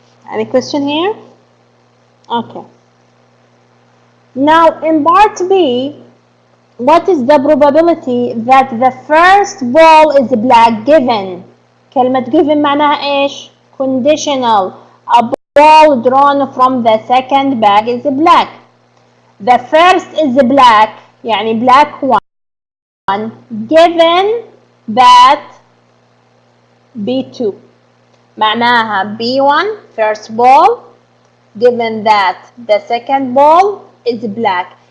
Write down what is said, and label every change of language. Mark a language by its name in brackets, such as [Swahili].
[English] Any question here? Okay. Now in part B, what is the probability that the first ball is black given? [Arabic] كلمة given معناها إيش؟ Conditional. [English] A ball drawn from the second bag is black. The first is black, [Arabic] يعني [English] black one, given that B2. [Arabic] معناها [English] B1 first ball given that the second ball is black.